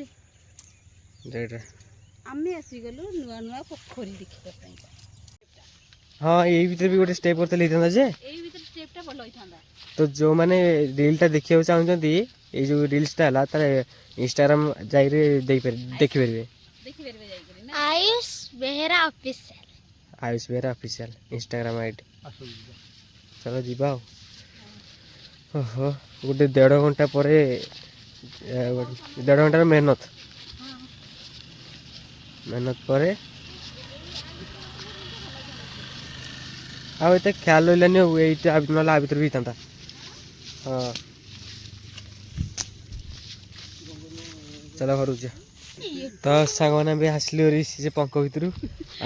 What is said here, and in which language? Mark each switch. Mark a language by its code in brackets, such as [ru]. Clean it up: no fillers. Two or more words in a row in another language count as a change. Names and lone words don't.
[or] ଏଇଟା ଆମେ ଆସିଗଲୁ ନୂଆ ପୋଖରୀ ଦେଖିବା ପାଇଁ ହଁ ଏଇ ଭିତରେ ବି ଗୋଟେ ଷ୍ଟେପ୍ କରିଥିଲେ ହେଇଥାନ୍ତା ଯେ ଏଇ ଭିତରେ ଷ୍ଟେପ୍ଟା ଭଲ ହେଇଥାନ୍ତା ତ ଯେଉଁମାନେ ରିଲ୍ଟା ଦେଖିବାକୁ ଚାହୁଁଛନ୍ତି ଏଇ ଯେଉଁ ରିଲ୍ସଟା ହେଲା ତାର ଇନଷ୍ଟାଗ୍ରାମ ଯାଇକି ଦେଖିପାରିବେ आयुष बेहरा ऑफिशियल ଆୟୁଷ ବେହେରା [en] official Instagram ID [or] ଚାଲ ଯିବା ଆଉ ଓହୋ ଗୋଟେ 1.5 ଘଣ୍ଟା ପରେ 1.5 ଘଣ୍ଟାର ମେହନତ ପରେ ଆଉ ଏତେ ଖ୍ୟାଲ ରହିଲାନି ଆଉ ଏଇଟା ନହେଲେ ଆ ଭିତରେ ବି ହେଇଥାନ୍ତା ହଁ ଚାଲ ଘରକୁ ଯିବା ତ ସାଙ୍ଗମାନେ ବି ଆସିଲି ସେ ପଙ୍କ ଭିତରୁ ଆଉ